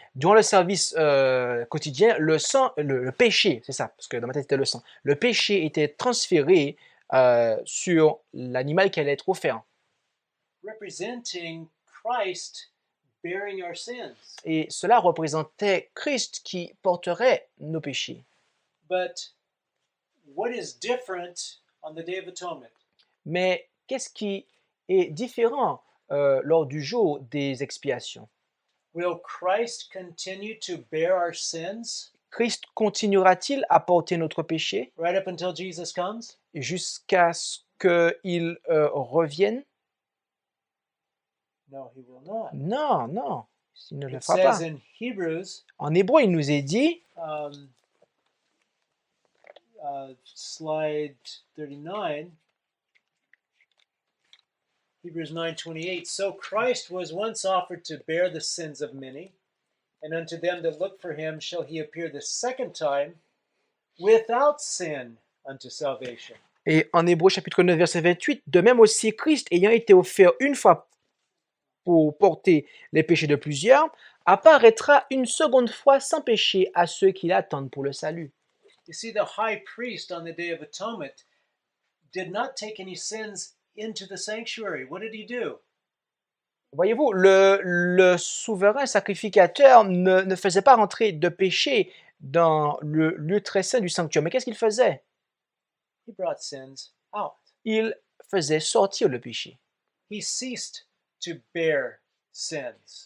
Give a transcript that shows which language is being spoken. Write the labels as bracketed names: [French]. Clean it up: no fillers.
[French] Durant le service quotidien, le sang, le péché, c'est ça, parce que dans ma tête c'était le sang. Le péché était transféré sur l'animal qui allait être offert. [English] Representing Christ bearing our sins. [French] Et cela représentait Christ qui porterait nos péchés. [English] But what is different on the Day of Atonement? [French] Mais qu'est-ce qui est différent lors du jour des expiations? [English] Will Christ continue to bear our sins [French] Christ continuera-t-il à porter notre péché [English] right up until Jesus comes? [French] jusqu'à ce qu'il revienne? [English] No, he will not. [French] Non, non, il ne le [English] It [French] fera [English] says [French] pas. [English] in Hebrews, [French] En hébreu, il nous est dit, [English] slide 39, Hebrews 9:28. So Christ was once offered to bear the sins of many, and unto them that look for him shall he appear the second time without sin unto salvation. [French] et en Hébreux chapitre 9 verset 28, de même aussi Christ ayant été offert une fois pour porter les péchés de plusieurs, apparaîtra une seconde fois sans péché à ceux qui l'attendent pour le salut. [English] You see, the high priest on the Day of Atonement did not take any sins into the sanctuary. What did he do? [French] Voyez-vous, le souverain sacrificateur ne faisait pas rentrer de péché dans le lieu très saint du sanctuaire. Mais qu'est-ce qu'il faisait? [English] He brought sins out. [French] Il faisait sortir le péché. [English] He ceased to bear sins.